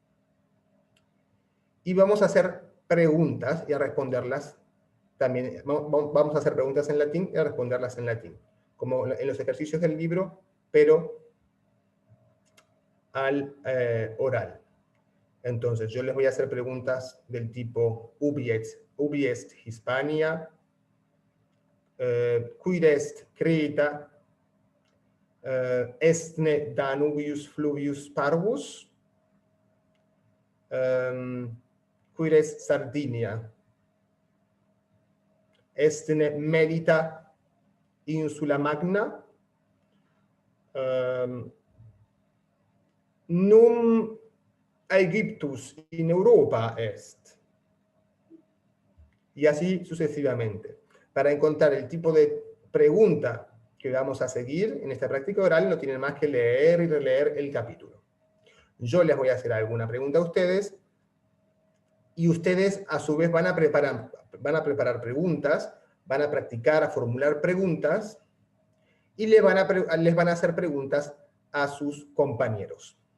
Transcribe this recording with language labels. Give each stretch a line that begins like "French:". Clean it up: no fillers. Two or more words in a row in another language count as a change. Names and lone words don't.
Spanish: Y vamos a hacer preguntas y a responderlas también. Vamos a hacer preguntas en latín y a responderlas en latín, como en los ejercicios del libro, pero al oral. Entonces, yo les voy a hacer preguntas del tipo
Latin: ubi est Hispania, quid est Creta, estne Danubius fluvius parvus, quid est Sardinia, estne Melita insula magna, num Aegyptus in Europa est.
Spanish: Y así sucesivamente. Para encontrar el tipo de pregunta que vamos a seguir en esta práctica oral, no tienen más que leer y releer el capítulo. Yo les voy a hacer alguna pregunta a ustedes, y ustedes a su vez van a preparar preguntas, van a practicar a formular preguntas, y les van a hacer preguntas a sus compañeros.